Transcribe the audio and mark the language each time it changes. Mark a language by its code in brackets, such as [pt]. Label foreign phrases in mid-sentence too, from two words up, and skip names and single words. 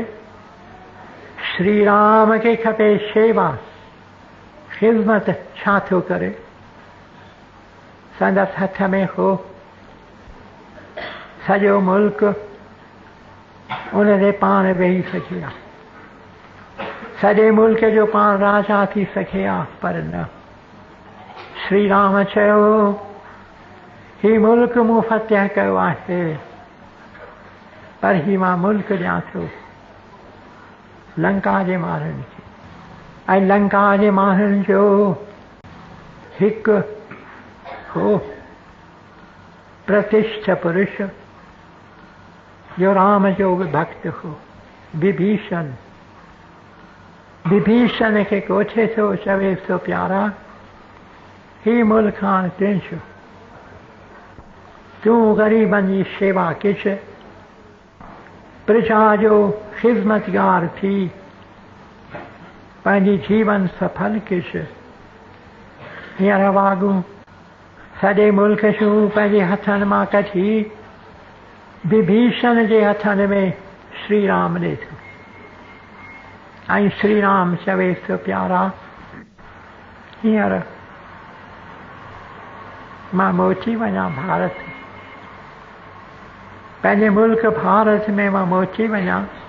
[sd] श्री राम खे खपे शेवा, ख़िदमत। छा थो करे? संदसि हथ में हो सॼो मुल्क, उन ते पाण वेही सघे हा, सॼे मुल्क जो पाण राजा थी सघे हा, पर न। श्री राम चयो ही मुल्क मूं फतह कयो आहे, पर ही मां मुल्क ॾियां थो लंका जे माण्हुनि खे। ऐं लंका जे माण्हुनि जो हिकु हो प्रतिष्ठ पुरुष जो राम जो भक्त हो, विभीषण। विभीषण खे कोठे थो, चवे थो प्यारा ही मुल्क हाणे तुंहिंजो, तूं ग़रीबनि जी शेवा किश, प्रजा जो ख़िदमतगार थी पंहिंजी जीवन सफल किश। हींअर वाॻूं सॼे मुल्क जूं पंहिंजे हथनि मां कढी विभीषण जे हथनि में श्री राम ॾे थो। ऐं श्री राम चवे थो प्यारा हींअर मां मोची वञा भारत, पंहिंजे मुल्क भारत में मां मोची वञा।